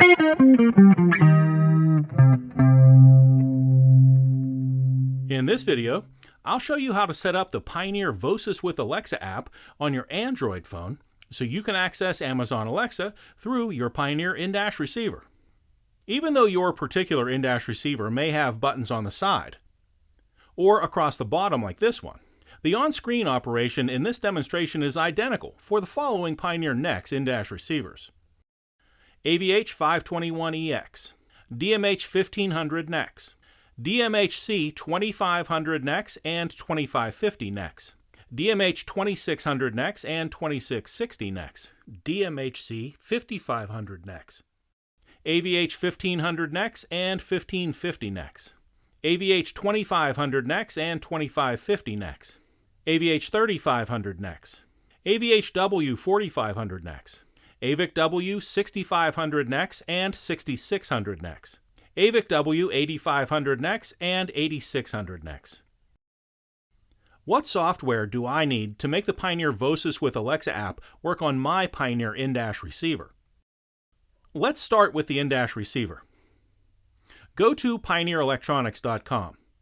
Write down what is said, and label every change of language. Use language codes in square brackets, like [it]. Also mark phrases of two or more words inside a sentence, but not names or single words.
[en] In this video, I'll show you how to set up the Pioneer Vozsis with Alexa app on your Android phone so you can access Amazon Alexa through your Pioneer in-dash receiver. Even though your particular in-dash receiver may have buttons on the side or across the bottom like this one, the on-screen operation in this demonstration is identical for the following Pioneer NEX in-dash receivers: DMH-2600NEX, DMH-1500NEX, DMH-2600NEX and 2550NEX, DMH-2600NEX and 2660NEX, DMHC-5500NEX, AVH-1500NEX and 1550NEX, AVH-2500NEX and 2550NEX, AVH-3500NEX, AVH-W-4500NEX, AVIC-W-6500NEX and 6600NEX, AVIC-W-8500NEX and 8600NEX. What software do I need to make the Pioneer Vozsis with Alexa app work on my Pioneer in-dash receiver? Let's start with the in-dash receiver. Go to pioneerelectronics.com.